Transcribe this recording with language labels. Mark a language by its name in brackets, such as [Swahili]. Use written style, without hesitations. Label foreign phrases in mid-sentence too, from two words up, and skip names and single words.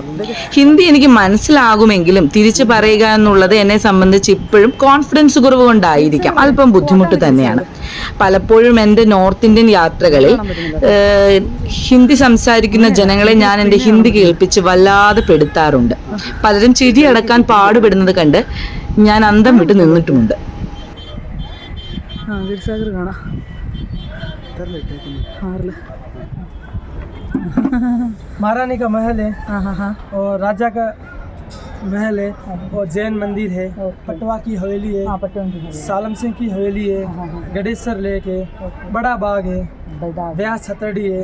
[Malayalam] ഹിന്ദി എനിക്ക് മനസ്സിലാകുമെങ്കിലും തിരിച്ചു പറയുക എന്നുള്ളത് എന്നെ സംബന്ധിച്ച് ഇപ്പോഴും കോൺഫിഡൻസ് കുറവ് കൊണ്ടായിരിക്കാം, അല്പം ബുദ്ധിമുട്ട് തന്നെയാണ്. പലപ്പോഴും എൻ്റെ നോർത്ത് ഇന്ത്യൻ യാത്രകളിൽ ഹിന്ദി സംസാരിക്കുന്ന ജനങ്ങളെ ഞാൻ എൻ്റെ ഹിന്ദി കേൾപ്പിച്ച് വല്ലാതെ പെടുത്താറുണ്ട്. പലരും ചിരിയടക്കാൻ പാടുപെടുന്നത് കണ്ട് ഞാൻ അന്തം വിട്ട് നിന്നിട്ടുമുണ്ട്. [Hindi] महारानी का महल है और राजा का महल है और जैन मंदिर है, पटवा की हवेली है, सालम सिंह की हवेली है, गडेसर लेक है, बड़ा बाग है, व्यास छतरडी है.